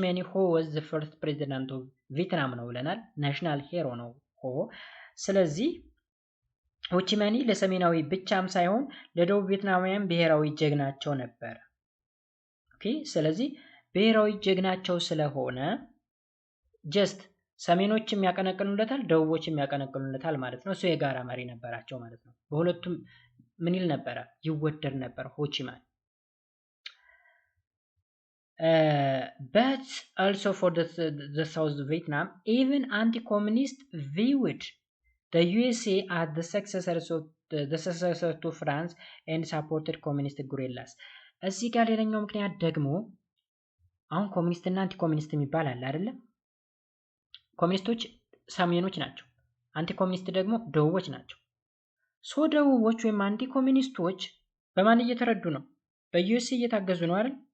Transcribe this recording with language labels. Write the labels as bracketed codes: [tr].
[am] ሆ [en] was the first president of [am] ቪየትናም ነው ብለናል። ናሽናል ሄሮ ነው ሆ። ስለዚህ ሆቺማኒ ለሰሜናዊ ብቻም ሳይሆን ለደቡብ ቪየትናማውያን ብሔራዊ ጀግናቸው ነበር። ኦኬ ስለዚህ ብሔራዊ ጀግናቸው ስለሆነ ጀስት ሰሜኖችም ያቀነቅኑለታል ደቡቦችም ያቀነቅኑለታል ማለት ነው። እሱ የጋራ መሪ ነበራቸው ማለት ነው። በሁለቱም ምን ይል ነበረ? ይወደድ ነበር ሆቺማኒ። [en] But also for the South Vietnam, even anti-communist viewed the USA as the successor to France and supported communist guerrillas. [am] እዚህ ጋር ሌላኛው ምክንያት ደግሞ አሁን ኮሚኒስት እና አንቲ ኮሚኒስት የሚባል አለ አይደለ? ኮሚኒስቶች ሰሜኖች ናቸው፣ አንቲ ኮሚኒስት ደግሞ ደቡቦች ናቸው። ሶ ደቡቦች ወይም አንቲ ኮሚኒስቶች በማን እየተረዱ ነው? በዩኤስኤ እየታገዙ ነው አይደል?